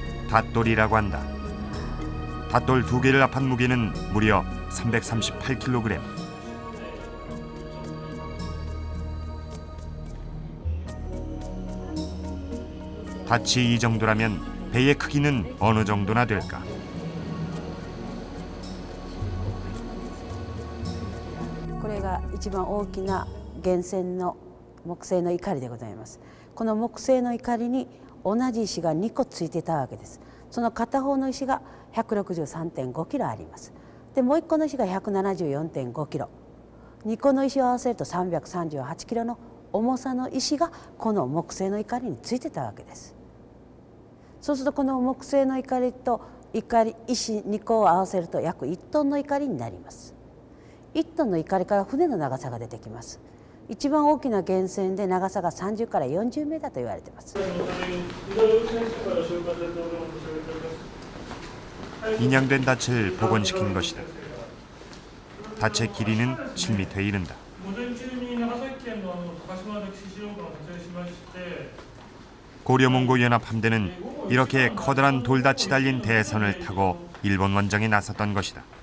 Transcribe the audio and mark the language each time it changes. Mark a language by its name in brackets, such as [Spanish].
[Korean] 닷돌이라고 한다. 닷돌 두 개를 합한 무게는 무려 338kg. 닻이 이 정도라면 배의 크기는 어느 정도나 될까? [Japanese] これが一番大きな源泉の木製の錨でございます。この木製の錨に同じ石が2個ついてたわけです。その片方の石が 163.5 キロあります。でもう1個の石が 174.5 キロ。2個の石を合わせると338キロの重さの石がこの木製の錨についてたわけです。そうするとこの木製の錨と石2個を合わせると約1トンの錨になります。 1トンの錨から船の長さが出てきます。一番大きな源泉で長さが30から40メーターと言われています。 [Korean] 인양된 닻을 복원시킨 것이다. 닻의 길이는 7m에 이른다. 고려몽고 연합 함대는 이렇게 커다란 돌닻이 달린 대선을 타고 일본 원정에 나섰던 것이다.